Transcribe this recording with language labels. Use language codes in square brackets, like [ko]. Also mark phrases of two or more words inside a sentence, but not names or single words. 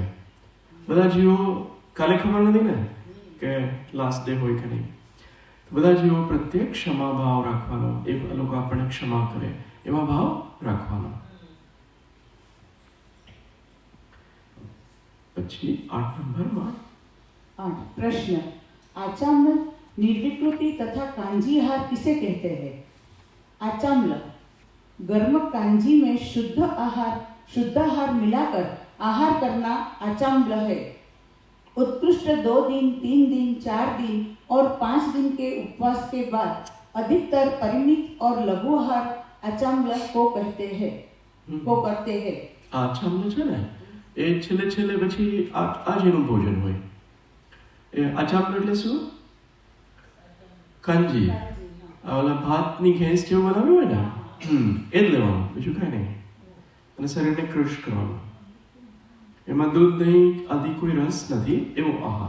[gu] બધા જીવો કાલે ખબર નથી ને કે [en] last day [gu] હોય કે નહીં. બધા જીવો પ્રત્યે ક્ષમા ભાવ રાખવાનો, એ લોકો આપણને ક્ષમા કરે એવા ભાવ રાખવાનો. પછી 8 નંબરમાં [hi] 8 प्रश्न आचाम्ल निर्विकृति तथा कांजीहार किसे कहते हैं? आचाम्ल गर्म कांजी में शुद्ध आहार मिलाकर आहार करना आचाम्ल है. उत्कृष्ट 2 दिन 3 दिन 4 दिन और 5 दिन के उपवास के बाद अधिकतर परिमित और लघु आहार आचाम्ल को कहते हैं करते हैं. [gu] આચામ્લ છે ને એ છેલ્લે પછી આ જેનું ભોજન હોય એ આચામ્લ એટલે શું? કાંજી. ઓલા ભાતની ઘેંસ જેવું બનાવ્યું હોય ને એ જ લેવાનું, બીજું કાંઈ નહીં. અને શરીરને ક્રશ કરવાનું. એમાં દૂધ દહીં આદિ કોઈ રસ નથી એવો આહાર.